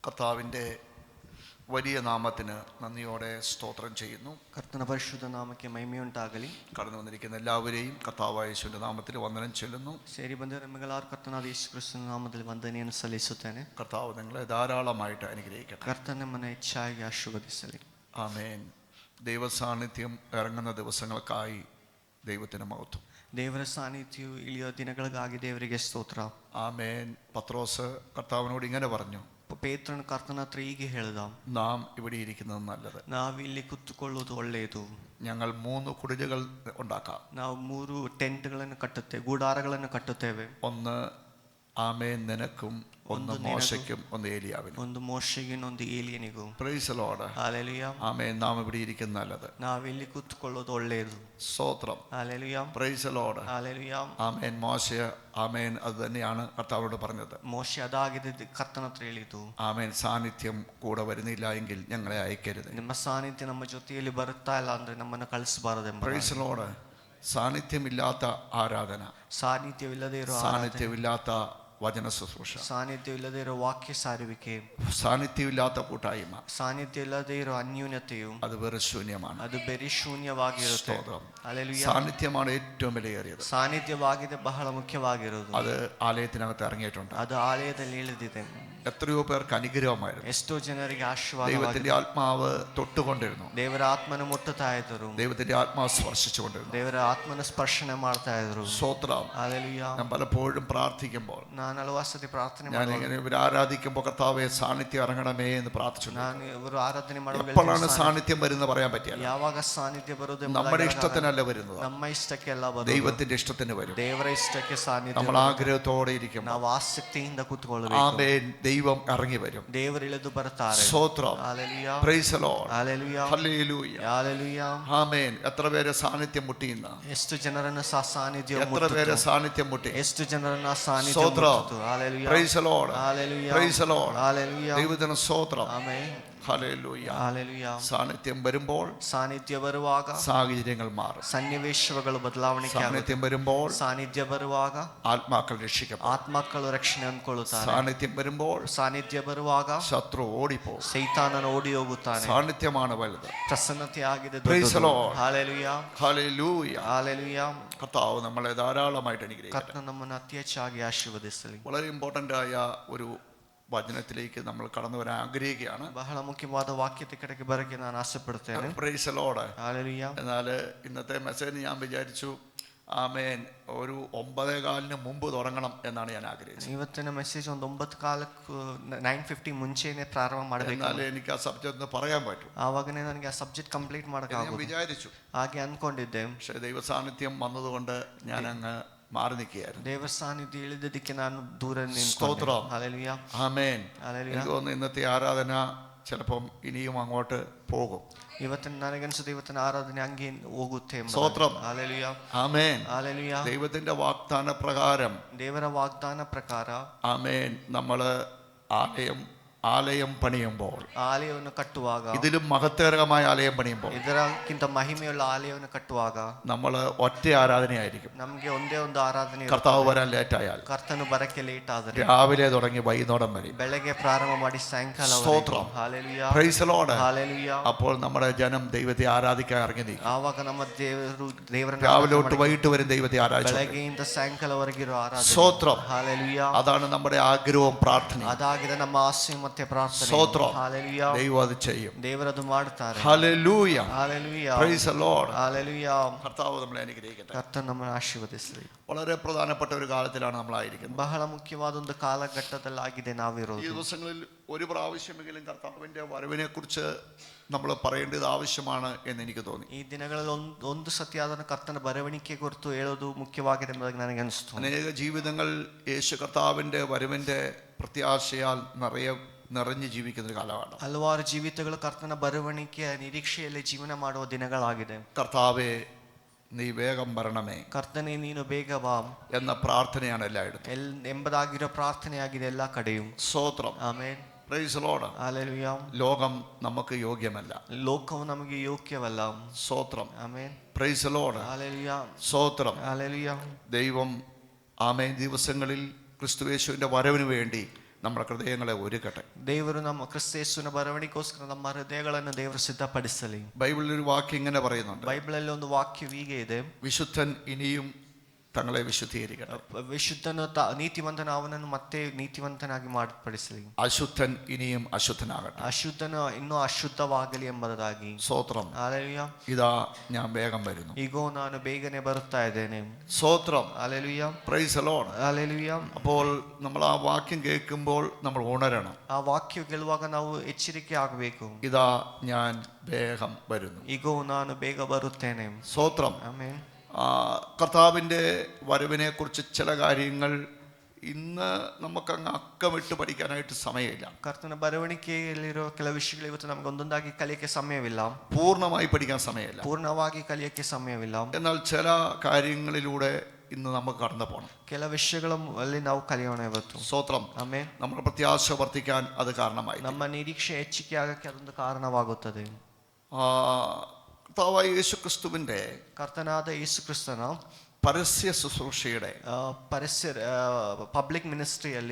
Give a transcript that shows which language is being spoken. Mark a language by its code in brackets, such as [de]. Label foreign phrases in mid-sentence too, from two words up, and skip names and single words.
[ml] കർത്താവിൻ്റെ വലിയ നാമത്തിന് നന്ദിയോടെ സ്തോത്രം ചെയ്യുന്നു. [kn] ಕರ್ತನ ಪರಿಶುದ್ಧ ನಾಮಕ್ಕೆ ಮಹಿಮೆಯುಂಟಾಗಲಿ. [ml] കടന്നു വന്നിരിക്കുന്ന എല്ലാവരെയും കർത്താവായ യേശുവിൻ്റെ നാമത്തിൽ വന്ദനം ചൊല്ലുന്നു. [kn] ಸೇರಿ ಬಂದಿರುವ ನಿಮಗೆಲ್ಲರೂ ಕರ್ತನಾದ ಯೇಸು ಕ್ರಿಸ್ತನ ನಾಮದಲ್ಲಿ ವಂದನೆಯನ್ನು ಸಲ್ಲಿಸುತ್ತೇನೆ. [ml] കർത്താവ് നിങ്ങളെ ധാരാളമായിട്ട് അനുഗ്രഹിക്കട്ടെ. [kn] ಕರ್ತನ ನಿಮ್ಮನ್ನು ಹೆಚ್ಚಾಗಿ ಆಶೀರ್ವದಿಸಲಿ. [ml] ആമേൻ. ദൈവസാന്നിധ്യം ഇറങ്ങുന്ന ദിവസങ്ങൾക്കായി ദൈവത്തിന് മഹത്വം. [kn] ದೇವರ ಸಾನ್ನಿಧ್ಯವು ಇಳಿಯೋ ದಿನಗಳಿಗಾಗಿ ದೇವರಿಗೆ ಸ್ತೋತ್ರ. [ml] ആമേൻ. പത്രോസ് കർത്താവിനോട് ഇങ്ങനെ പറഞ്ഞു, [kn] ಪೇತ್ರನು ಕರ್ತನ ಹತ್ರ ಹೀಗೆ ಹೇಳಿದ, [ml] നാം ഇവിടെ ഇരിക്കുന്നത് നല്ലത്. [kn] ನಾವಿಲ್ಲಿ ಕುತ್ತುಕೊಳ್ಳುವುದು ಒಳ್ಳೆಯದು. [ml] ഞങ്ങൾ 3 കുടിലുകൾ ഉണ്ടാക്കാം. [kn] ನಾವು 3 ಟೆಂಟ್ಗಳನ್ನು ಕಟ್ಟುತ್ತೇವೆ, ಗೂಡಾರಗಳನ್ನು ಕಟ್ಟುತ್ತೇವೆ. [ml] ഒന്ന് ആമേൻ നിനക്കും, ഒന്ന് മോശയ്ക്കും, ഒന്ന് ഏലിയാവിനും. [kn] ಒಂದು ಮೋಶೆಗೆ, ಒಂದು ಏಲಿಯನಿಗೂ. [en] Praise the Lord. [ml] ഹല്ലേലൂയ. ആമേൻ. നാം ഇവിടെ ഇരിക്കുന്നത് നല്ലത്. [kn] ನಾವಿಲ್ಲಿ ಕುತ್ತುಕೊಳ್ಳುವುದು ಒಳ್ಳೆಯದು. [ml] സ്തോത്രം. ഹല്ലേലൂയ. [en] Praise the Lord. [ml] ഹല്ലേലൂയ. ആമേൻ. മോശ ആമേൻ അത് തന്നെയാണ് കർത്താവോട് പറഞ്ഞത്. [kn] ಮೋಶೆ ಅದಾಗಿದೆ ಕರ್ತನ ಹತ್ರ ಹೇಳಿದ್ದು. [ml] ആമേൻ. സാന്നിധ്യം കൂടെ വരുന്നില്ല എങ്കിൽ ഞങ്ങളെ അയക്കരുത്. [kn] ನಿಮ್ಮ ಸಾನ್ನಿಧ್ಯ ನಮ್ಮ ಜೊತೆಯಲ್ಲಿ ಬರುತ್ತಾ ಇಲ್ಲ ಅಂದ್ರೆ ನಮ್ಮನ್ನು ಕಳಿಸಬಾರದೆಂಬ. [en] Praise the Lord. [ml] സാന്നിധ്യമില്ലാത്ത ആരാധന, [kn] ಸಾನ್ನಿಧ್ಯವಿಲ್ಲದೆ ಇರೋ [ml] സാന്നിധ്യമില്ലാത്ത വചന ശുശ്രൂഷ, [kn] ಸಾನ್ನಿಧ್ಯವಿಲ್ಲದೆ ಇರೋ ವಾಕ್ಯ ಸಾರುವಿಕೆ, [ml] സാന്നിധ്യമില്ലാത്ത കൂട്ടായ്മ, [kn] ಸಾನ್ನಿಧ್ಯ ಇಲ್ಲದೆ ಇರೋ ಅನ್ಯೂನ್ಯತೆಯು [ml] അത് വെറും ശൂന്യമാണ്. [kn] ಅದು ಬರೀ ಶೂನ್ಯವಾಗಿರುತ್ತೆ. [ml] ഹല്ലേലൂയ. സാന്നിധ്യമാണ് ഏറ്റവും വിലയേറിയത്. [kn] ಸಾನ್ನಿಧ್ಯವಾಗಿದೆ, ಬಹಳ ಮುಖ್ಯವಾಗಿರೋದು. [ml] അത് ആലയത്തിനകത്ത് ഇറങ്ങിയിട്ടുണ്ട്. [kn] ಅದು ಆಲಯದಲ್ಲಿ ಇಳಿದಿದೆ. [ml] എത്രയോ പേർക്ക് അനുഗ്രഹമായിരുന്നു. [kn] ಎಷ್ಟೋ ಜನರಿಗೆ ಆಶೀರ್ವಾದ. [ml] ദൈവത്തിന്റെ ആത്മാവ് തൊട്ടുകൊണ്ടിരുന്നു. [kn] ದೇವರ ಆತ್ಮನ ಮುಟ್ಟುತ್ತಾ ಇದ್ದರು. [ml] ദൈവത്തിന്റെ ആത്മാവ് സ്പർശിച്ചുകൊണ്ടിരുന്നു. [kn] ದೇವರ ಆತ್ಮನ ಸ್ಪರ್ಶನೆ ಮಾಡ್ತಾ ಇದ್ರು. [ml] സ്തോത്രം. ഹല്ലേലൂയ. ഞാൻ പലപ്പോഴും പ്രാർത്ഥിക്കുമ്പോൾ, [kn] ನಾನು ಹಲವಾರು ಸತಿ ಪ್ರಾರ್ಥನೆ [ml] ഞാൻ ഇങ്ങനെ ഇവർ ആരാധിക്കുമ്പോൾ കർത്താവേ സാന്നിധ്യം ഇറങ്ങണമേ എന്ന് പ്രാർത്ഥിച്ചു. [kn] ನಾನು ಇವರು ಆರಾಧನೆ ಮಾಡುವಾಗ [ml] എപ്പോഴാണ് സാന്നിധ്യം വരുന്നത് പറയാൻ പറ്റില്ല. [kn] ಯಾವಾಗ ಸಾನ್ನಿಧ್ಯ ಬರುವುದು [ml] നമ്മുടെ ഇഷ്ടത്തിനല്ല വരുന്നത്, [kn] ನಮ್ಮ ಇಷ್ಟಕ್ಕೆ ಅಲ್ಲ ಬರುವುದು, [ml] ദൈവത്തിന്റെ ഇഷ്ടത്തിന് വരും. [kn] ದೇವರ ಇಷ್ಟಕ್ಕೆ ಸಾನ್ನಿಧ್ಯ. [ml] നമ്മൾ ആഗ്രഹത്തോടെ ഇരിക്കും. [kn] ನಾವು ಆಸಕ್ತಿಯಿಂದ ಕೂತ್ಕೊಳ್ಳಬೇಕು. [ml] ആമേൻ. ദൈവം ഇറങ്ങി വരും. [kn] ದೇವರು ಇಳಿದು ಬರ್ತಾರೆ. [ml] സ്തോത്രം. ഹല്ലേലൂയ. [en] Praise the Lord. [ml] ഹല്ലേലൂയ. ഹല്ലേലൂയ. ഹല്ലേലൂയ. ആമേൻ. എത്ര പേര് സാന്നിധ്യം മുട്ടിയിന്ന, [kn] ಎಷ್ಟು ಜನರನ್ನು ಸಾನ್ನಿಧ್ಯ [ml] എത്ര [kn] ಮುಟ್ಟಿತು, [ml] പേര് സാന്നിധ്യം മുട്ടി. [kn] ಎಷ್ಟು ಜನರನ್ನು ಸಾನ್ನಿಧ್ಯ [ml] സ്തോത്രം. [kn] ಮುಟ್ಟಿತು. ഹല്ലേലൂയ. [en] Praise the Lord. [ml] ഹല്ലേലൂയ. [en] Praise the Lord. [ml] ഹല്ലേലൂയ. ദൈവത്തിന് സ്തോത്രം. ആമേൻ. ഹല്ലേലൂയ. ഹല്ലേലൂയ. സാന്നിധ്യം വരുമ്പോൾ [kn] ಸಾನ್ನಿಧ್ಯ ಬರುವಾಗ [ml] സാഹചര്യങ്ങൾ മാറും. [kn] ಸನ್ನಿವೇಶಗಳು ಬದಲಾವಣೆ. [ml] സാന്നിധ്യം വരുമ്പോൾ [kn] ಸಾನ್ನಿಧ್ಯ ಬರುವಾಗ [ml] ആത്മാക്കൾ രക്ഷിക്കപ്പെടും. [kn] ಆತ್ಮಕ್ಕಳು ರಕ್ಷಣೆ ಅಂದ್ಕೊಳ್ಳುತ್ತಾರೆ. [ml] സാന്നിധ്യം വരുമ്പോൾ [kn] ಸಾನ್ನಿಧ್ಯ ಬರುವಾಗ [ml] ശത്രു ഓടിപ്പോകും. [kn] ಸೈತಾನನು ಓಡಿ ಹೋಗುತ್ತಾನೆ. [ml] സാന്നിധ്യമാണ് വലുത്. [kn] ಪ್ರಸನ್ನತೆ ಆಗಿದೆ. [en] Praise the Lord. [kn] ಹಲ್ಲೆಲೂಯ. [ml] ഹല്ലേലൂയ. [kn] ಹಲ್ಲೆಲೂയ. [ml] കർത്താവ് നമ്മളെ ധാരാളമായിട്ട് അനുഗ്രഹിക്കട്ടെ. [kn] ಕರ್ತನು ನಮ್ಮನ್ನು ಅತಿ ಹೆಚ್ಚಾಗಿ ಆಶೀರ್ವದಿಸಲಿ. [ml] വളരെ ഇമ്പോർട്ടൻ്റ് ആയ ഒരു വചനത്തിലേക്ക് നമ്മൾ കടന്നു വരാൻ ആഗ്രഹിക്കുകയാണ്. [kn] ಬಹಳ ಮುಖ್ಯವಾದ ವಾಕ್ಯದ ಕಡೆಗೆ ಬರಕ್ಕೆ ನಾನು ಆಸೆ ಪಡ್ತೇನೆ. [en] Praise the Lord. [kn] ಹಲ್ಲೆಲೂಯ. [ml] എന്നാൽ ഇന്നത്തെ മെസ്സേജ് ഞാൻ വിചാരിച്ചു ആമേൻ ഒരു 9:15 മുമ്പ് തുടങ്ങണം എന്നാണ് ഞാൻ ആഗ്രഹിച്ചത്. [kn] ಇವತ್ತಿನ ಮೆಸೇಜ್ ಒಂದು 9:50 ಮುಂಚೆನೆ ಪ್ರಾರಂಭ ಮಾಡಬೇಕು. [ml] എന്നാലേ എനിക്ക് ആ സബ്ജക്റ്റ് ഒന്ന് പറയാൻ പറ്റും. [kn] ಆವಾಗನೇ ನನಗೆ ಆ [en] subject complete [kn] ಮಾಡಕ್ಕೆ [ml] ഞാൻ [kn] ಆಗೋದು [ml] വിചാരിച്ചു. [kn] ಹಾಗೆ ಅನ್ಕೊಂಡಿದ್ದೆ. [ml] പക്ഷേ ദൈവ സാന്നിധ്യം വന്നതുകൊണ്ട് ഞാൻ അങ്ങ് മാറി നിൽക്കുകയായിരുന്നു. [kn] ದೇವರ ಸಾನ್ನಿಧ್ಯ ಇಳಿದದಕ್ಕೆ ನಾನು ದೂರ ನಿಂತ್ಕೊಂಡೆ. [ml] സ്തോത്രം. [kn] ಹಲ್ಲೆಲೂಯ. [ml] ആമേൻ. [kn] ಹಲ್ಲೆಲೂಯ. [ml] എനിക്ക് തോന്നുന്നു ഇന്നത്തെ ആരാധന ചിലപ്പം ഇനിയും അങ്ങോട്ട് പോകും. [kn] ಇವತ್ತಿನ ನನಗನ್ಸುತ್ತೆ ಇವತ್ತಿನ ಆರಾಧನೆ ಹಂಗೆ ಹೋಗುತ್ತೆ. [ml] സ്തോത്രം. [kn] ಹಲ್ಲೆಲೂಯ. [ml] ആമേൻ. [kn] ಹಲ್ಲೆಲೂಯ. [ml] ദൈവത്തിന്റെ വാഗ്ദാന പ്രകാരം [kn] ದೇವರ ವಾಗ್ದಾನ ಪ್ರಕಾರ [ml] ആമേൻ നമ്മള് ആലയം പണിയുമ്പോൾ, [kn] ಆಲಯವನ್ನು ಕಟ್ಟುವಾಗ, [ml] ഇതിലും മഹത്തേരകമായ ആലയം പണിയുമ്പോൾ [kn] ಇದಕ್ಕಿಂತ ಮಹಿಮೆಯುಳ್ಳ ಆಲಯವನ್ನು ಕಟ್ಟುವಾಗ [ml] നമ്മൾ ഒറ്റ ആരാധനയായിരിക്കും. [kn] ನಮ್ಗೆ ಒಂದೇ ಒಂದು ಆರಾಧನೆ ಇರುತ್ತೆ. [ml] കർത്താവ് വരാൻ ലേറ്റായാൽ [kn] ಕರ್ತನು ಬರಕ್ಕೆ ಲೇಟ್ ಆದರೆ [ml] രാവിലെ തുടങ്ങി വൈകുന്നേരം വരെ, [kn] ಬೆಳಗ್ಗೆ ಪ್ರಾರಂಭ ಮಾಡಿ ಸಾಯಂಕಾಲ. [ml] സ്തോത്രം. [kn] ಹಲ್ಲೆಲೂಯ. [en] Praise the Lord. [kn] ಹಲ್ಲೆಲೂಯ. [ml] അപ്പോൾ നമ്മുടെ ജനം ദൈവത്തെ ആരാധിക്കാൻ ഇറങ്ങി നീക്കും. [kn] ಆವಾಗ ನಮ್ಮ ದೇವರನ್ನು [ml] രാവിലെ തൊട്ട് വൈകിട്ട് വരെ ദൈവത്തെ ആരാധിച്ചു. [kn] ಬೆಳಗ್ಗೆಯಿಂದ ಸಾಯಂಕಾಲವರೆಗಿರೋ ಆರಾಧನೆ. [ml] സ്തോത്രം. [kn] ಹಲ್ಲೆಲೂಯ. [ml] അതാണ് നമ്മുടെ ആഗ്രഹവും പ്രാർത്ഥനയും. [kn] ಅದಾಗಿದೆ ನಮ್ಮ ಆಸೆ ಮತ್ತೆ ಪ್ರಾರ್ಥನೆ. [ml] സ്തോത്രം. [kn] ಹಲ್ಲೆಲೂಯ. [ml] ദൈവം അത് ചെയ്യും. [kn] ದೇವರದು ಮಾಡುತ್ತಾರೆ. [ml] ഹല്ലേലൂയ. [kn] ಹಲ್ಲೆಲೂಯ. [en] Praise the Lord. [kn] ಹಲ್ಲೆಲൂಯ. [ml] കർത്താവ് നമ്മളെ അനുഗ്രഹിക്കട്ടെ. [kn] ಕರ್ತನು ನಮ್ಮನ್ನು ಆಶೀರ್ವದಿಸಲಿ. [ml] വളരെ പ്രധാനപ്പെട്ട ഒരു കാലത്തിലാണ് നമ്മളായിരിക്കുന്നത്. [kn] ಬಹಳ ಮುಖ್ಯವಾದ ಒಂದು ಕಾಲಘಟ್ಟದಲ್ಲಾಗಿದೆ ನಾವಿರೋದು. [ml] ഈ ദിവസങ്ങളിൽ ഒരു പ്രാവശ്യമെങ്കിലും കർത്താവിന്റെ വരവിനെ കുറിച്ച് നമ്മൾ പറയേണ്ടത് ആവശ്യമാണ് എന്ന് എനിക്ക് തോന്നി. [kn] ಈ ದಿನಗಳಲ್ಲಿ ಒಂದು ಸತಿಯಾದ ಕರ್ತನ ಬರವಣಿಗೆ ಕುರಿತು ಹೇಳೋದು ಮುಖ್ಯವಾಗಿದೆ ಎಂಬುದಾಗಿ ನನಗೆ ಅನಿಸ್ತು. [ml] അനേക ജീവിതങ്ങൾ യേശു കർത്താവിന്റെ വരവിന്റെ പ്രത്യാശയാൽ നിറഞ്ഞു ജീവിക്കുന്ന ഒരു കാലമാണ്. [kn] ಹಲವಾರು ಜೀವಿತಗಳು ಕರ್ತನ ಬರವಣಿಗೆಯ ನಿರೀಕ್ಷೆಯಲ್ಲಿ ಜೀವನ ಮಾಡುವ ದಿನಗಳಾಗಿದೆ. [ml] കർത്താവേ നീ വേഗം വരണമേ, [kn] ಕರ್ತನೆ ನೀನು ಬೇಗ ಬಾ [ml] എന്ന പ്രാർത്ഥനയാണ് എല്ലായിടത്തും. [kn] ಎಂಬುದಾಗಿರೋ ಪ್ರಾರ್ಥನೆಯಾಗಿದೆ ಎಲ್ಲ ಕಡೆಯೂ. [ml] സ്തോത്രം. [kn] ಆಮೆನ್. [en] Praise the Lord. [kn] ಹಲ್ಲೆಲೂಯ. [ml] ലോകം നമുക്ക് യോഗ്യമല്ല. [kn] ಲೋಕವು ನಮಗೆ ಯೋಗ್ಯವಲ್ಲ. [ml] സ്തോത്രം. [kn] ಆಮೆನ್. [en] Praise the Lord. [kn] ಹಲ್ಲೆಲೂಯ. [ml] സ്തോത്രം. [kn] ಹಲ್ಲೆಲೂಯ. [ml] ദൈവം ആമേൻ ദിവസങ്ങളിൽ ക്രിസ്തുയേശുവിന്റെ വരവിന് വേണ്ടി നമ്മുടെ ഹൃദയങ്ങളെ ഒരുക്കട്ടെ. [kn] ದೇವರು ನಮ್ಮ ಕ್ರಿಸ್ತೇಸುವಿನ ಬರವಣಿಗೋಸ್ಕರ ನಮ್ಮ ಹೃದಯಗಳನ್ನು ದೇವರು ಸಿದ್ಧಪಡಿಸಲಿ. [ml] ബൈബിളിൽ ഒരു വാക്യം ഇങ്ങനെ പറയുന്നുണ്ട്, [kn] ಬೈಬಲಲ್ಲಿ ಒಂದು ವಾಕ್ಯ ಹೀಗೆ ಇದೆ, [ml] വിശുദ്ധൻ ഇനിയും തങ്ങളെ വിശുദ്ധീകരിക്കട്ടെ, [kn] ವಿಶುದ್ಧನು ನೀತಿವಂತನ ಅವನನ್ನು ಮತ್ತೆ ನೀತಿವಂತನಾಗಿ ಮಾರ್ಪಡಿಸಲಿ, [ml] അശുദ്ധൻ ഇനിയും അശുദ്ധനാകട്ടെ, [kn] ಅಶುದ್ಧನು ಇನ್ನೂ ಅಶುದ್ಧವಾಗಲಿ ಎಂಬುದಾಗಿ. [ml] സ്തോത്രം. [kn] ಹಲ್ಲೆಲೂಯಾ. [ml] ഇതാ ഞാൻ വേഗം വരുന്നു. [kn] ಈಗೋ ನಾನು ಬೇಗನೆ ಬರುತ್ತಾ ಇದ್ದೇನೆ. [ml] സ്തോത്രം. [kn] ಹಲ್ಲೆಲೂಯಾ. [en] Praise the Lord. [kn] ಹಲ್ಲೆಲೂಯಾ. [ml] അപ്പോൾ നമ്മൾ ആ വാക്യം കേൾക്കുമ്പോൾ നമ്മൾ ഉണരണം. [kn] ಆ ವಾಕ್ಯ ಕೇಳುವಾಗ ನಾವು ಎಚ್ಚರಿಕೆ ಆಗಬೇಕು. [ml] ഇതാ ഞാൻ വേഗം വരുന്നു. [kn] ಈಗೋ ನಾನು ಬೇಗ ಬರುತ್ತೇನೆ. [ml] സ്തോത്രം. [kn] ಆಮೆನ್. [ml] കർത്താവിൻ്റെ വരവിനെ കുറിച്ച് ചില കാര്യങ്ങൾ ഇന്ന് നമുക്കങ്ങ് അക്കമിട്ട് പഠിക്കാനായിട്ട് സമയമില്ല. [kn] ಕರ್ತನ ಬರವಣಿಗೆಯಲ್ಲಿರೋ ಕೆಲವು ವಿಷಯಗಳು ಇವತ್ತು ನಮಗೆ ಒಂದೊಂದಾಗಿ ಕಲಿಯಕ್ಕೆ ಸಮಯವಿಲ್ಲ, [ml] പൂർണ്ണമായി പഠിക്കാൻ സമയമില്ല. [kn] ಪೂರ್ಣವಾಗಿ ಕಲಿಯಕ್ಕೆ ಸಮಯವಿಲ್ಲ. [ml] എന്നാൽ ചില കാര്യങ്ങളിലൂടെ ഇന്ന് നമുക്ക് കടന്നു പോകണം. [kn] ಕೆಲ ವಿಷಯಗಳ ಅಲ್ಲಿ ನಾವು ಕಲಿಯೋಣ ಇವತ್ತು. [ml] സ്തോത്രം. [kn] ಆಮೆನ್. [ml] നമ്മുടെ പ്രത്യാശ വർദ്ധിക്കാൻ അത് കാരണമായി. [kn] ನಮ್ಮ ನಿರೀಕ್ಷೆ ಹೆಚ್ಚಿಗೆ ಆಗಕ್ಕೆ ಅದೊಂದು ಕಾರಣವಾಗುತ್ತದೆ. [ml] കർത്താവായ യേശു ക്രിസ്തുവിൻ്റെ [kn] ಕರ್ತನಾದ ಯೇಸು ಕ್ರಿಸ್ತನ [ml] പരസ്യ ശുശ്രൂഷയുടെ [kn] ಪರಸ್ಯ [en] public ministryalli